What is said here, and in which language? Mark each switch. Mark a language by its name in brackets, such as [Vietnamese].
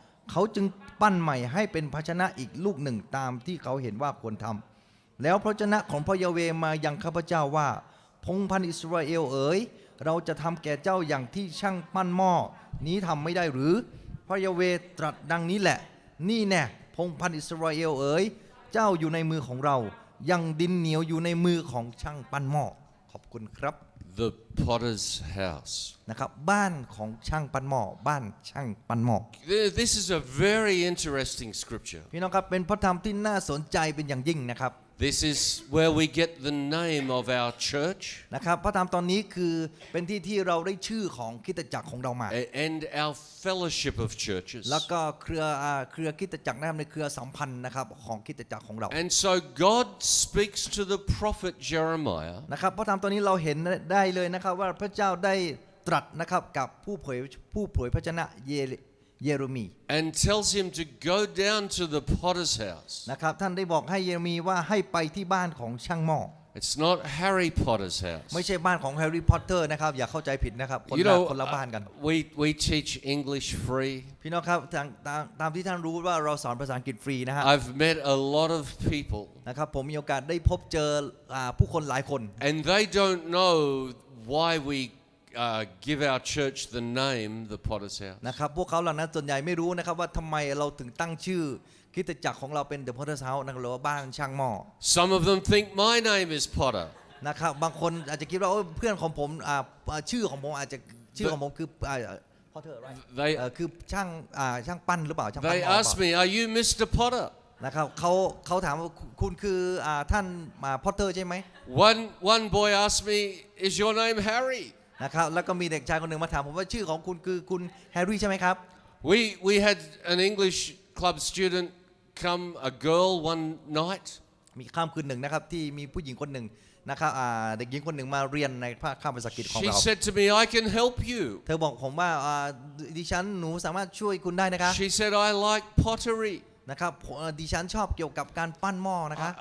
[Thai] เขาจึงปั้นใหม่ให้เป็นภาชนะอีกลูกหนึ่งตามที่เขาเห็นว่าควรทำแล้วพระเจ้าของพระยาเวห์มายังข้าพเจ้าว่าพงศ์พันธุ์อิสราเอลเอ๋ยเราจะทำแก่เจ้าอย่างที่ช่างปั้นหม้อนี้ทำไม่ได้หรือพระยาเวห์ตรัสดังนี้แหละนี่แน่พงศ์พันธุ์อิสราเอลเอ๋ยเจ้าอยู่ในมือของเรายังดินเหนียวอยู่ในมือของช่างปั้นหม้อขอบคุณครับ [English] The potter's house. [Thai] นะครับบ้านของช่างปั้นหม้อบ้านช่างปั้นหม้อ [English] This is a very interesting scripture. [Thai] พี่น้องครับเป็นพระธรรมที่น่าสนใจเป็นอย่างยิ่งนะครับ [English] This is where we get the name of our church [Thai] นะครับพระธรรมตอนนี้คือเป็นที่เราได้ชื่อของคริสตจักรของเรามา [English] and our fellowship of churches. [Thai] แล้วก็เครือคริสตจักรนะครับในเครือสัมพันธ์นะครับของคริสตจักรของเรา [English] And so God speaks to the prophet Jeremiah [Thai] นะครับพระธรรมตอนนี้เราเห็นได้เลยนะครับว่าพระเจ้าได้ตรัสนะครับกับผู้เผยพระชนะเยเรมี [English] and tells him to go down to the potter's house. [Thai] นะครับท่านได้บอกให้เยเรมีว่าให้ไปที่บ้านของช่างหม้อ [English] It's not Harry Potter's house. [Thai] ไม่ใช่บ้านของแฮร์รี่พอตเตอร์นะครับอย่าเข้าใจผิดนะครับคนละบ้านกัน [English] we teach English free. [Thai] พี่น้องครับตามที่ท่านรู้ว่าเราสอนภาษาอังกฤษฟรีนะฮะ [English] I've met a lot of people [Thai] นะครับผมมีโอกาสได้พบเจอผู้คนหลายคน [English] and they don't know why we give our church the name the Potter's House. [Thai] นะครับพวกเขาเหล่านั้นส่วนใหญ่ไม่รู้นะครับว่าทำไมเราถึงตั้งชื่อคริสตจักรของเราเป็น The Potter's House นะครับหรือว่าบ้านช่างหม้อ [English] Some of them think my name is Potter. [Thai] นะครับบางคนอาจจะคิดว่าเพื่อนของผมชื่อของผมอาจจะชื่อของผมคือPotter right คือช่างปั้นหรือเปล่าช่างปั้น [English] They ask me, "Are you Mr. Potter?" [Thai] นะครับเขาถามว่าคุณคือท่านPotter ใช่ไหม [English] One boy asked me, "Is your name Harry?" [Thai] นะครับแล้วก็มีเด็กชายคนหนึ่งมาถามผมว่าชื่อของคุณคือคุณแฮร์รี่ใช่ไหมครับ [English] We had an English club student come, a girl one night. [Thai] มีค่ำคืนหนึ่งนะครับที่มีผู้หญิงคนหนึ่งนะครับเด็กหญิงคนหนึ่งมาเรียนในภาษาอังกฤษของ [English] She [Thai] เรา [English] said to me, I can help you. [Thai] เธอบอกผมว่าดิฉันหนูสามารถช่วยคุณได้นะคะ [English] She said, I like pottery. [Thai] นะครับดิฉันชอบเกี่ยวกับการปั้นหม้อนะคะ